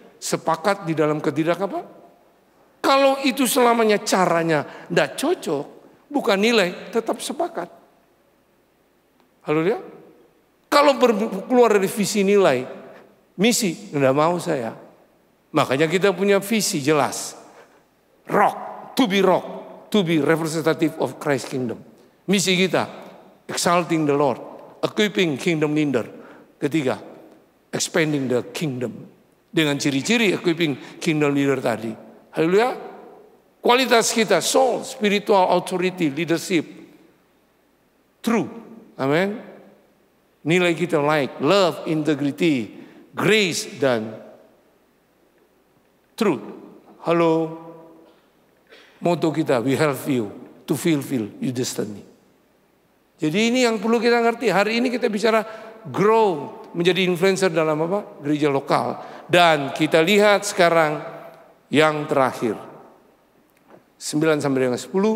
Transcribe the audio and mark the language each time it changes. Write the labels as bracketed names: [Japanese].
[Indonesian] Sepakat di dalam ketidak apa? Kalau itu selamanya caranya tidak cocok, bukan nilai, tetap sepakat. Haleluya. Kalau keluar dari visi nilai, misi, tidak mau saya. Makanya kita punya visi jelas. [English] Rock, to be representative of Christ Kingdom. [Indonesian] Misi kita, [English] exalting the Lord, equipping kingdom leader. [Indonesian] Ketiga, [English] expanding the kingdom. [Indonesian] Dengan ciri-ciri [English] equipping kingdom leader [Indonesian] tadi. [English] Haleluya. [Indonesian] Kualitas kita, [English] soul, spiritual authority, leadership. True. Amen. [Indonesian] Nilai kita [English] like, love, integrity, grace, [Indonesian] dan [English] truth. Halo. [Indonesian] Motto kita, [English] we help you to fulfill your destiny. [Indonesian] Jadi ini yang perlu kita ngerti. Hari ini kita bicara grow, menjadi influencer dalam gereja lokal. Dan kita lihat sekarang yang terakhir. 9 sampai dengan 10.